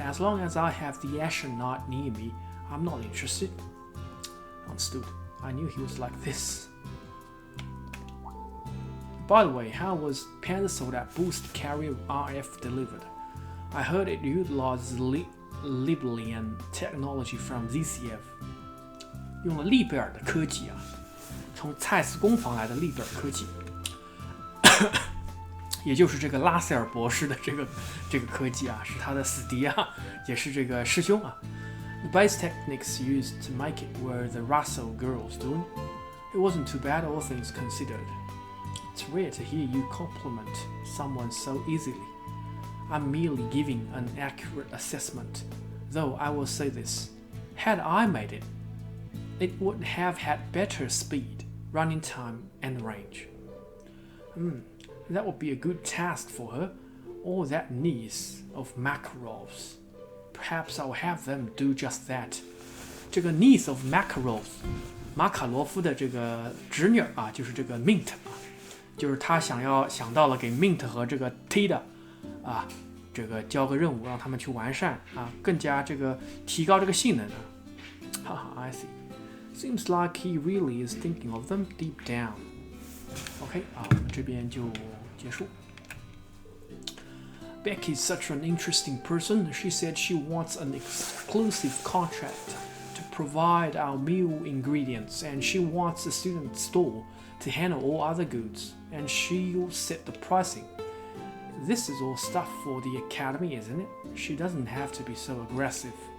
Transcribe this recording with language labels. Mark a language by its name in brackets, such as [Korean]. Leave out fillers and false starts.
[English] As long as I have the Ashen Knight near me, I'm not interested. Understood. I knew he was like this. By the way, how was Panzer Soldat Boost Carrier RF delivered? I heard it utilizes Libelian technology from ZCF. [Chinese] 用了利贝尔的科技啊，从蔡司工坊来的利贝尔科技，也就是这个拉塞尔博士的这个科技啊，是他的死敌啊，也是这个师兄啊。 [English] The base techniques used to make it were the Russell girls doing. It wasn't too bad, all things considered. It's rare to hear you compliment someone so easily. I'm merely giving an accurate assessment, though I will say this. Had I made it, it would have had better speed, running time, and range. That would be a good task for her, or that niece of Makarov's. Perhaps I'll have them do just that. [Chinese] 这个 [English] niece of Makarov's， [Chinese] 马卡罗夫的这个侄女啊，就是这个 Mint 啊，就是他想到了给 Mint 和这个 Tida 啊，这个交个任务，让他们去完善啊，更加这个提高这个性能啊。 [English] 哈哈 ，I see. Seems like he really is thinking of them deep down. [Chinese] OK 啊，我们这边就结束。 [English] Becky's such an interesting person. She said she wants an exclusive contract to provide our meal ingredients, and she wants the student store to handle all other goods, and she'll set the pricing. This is all stuff for the academy, isn't it? She doesn't have to be so aggressive.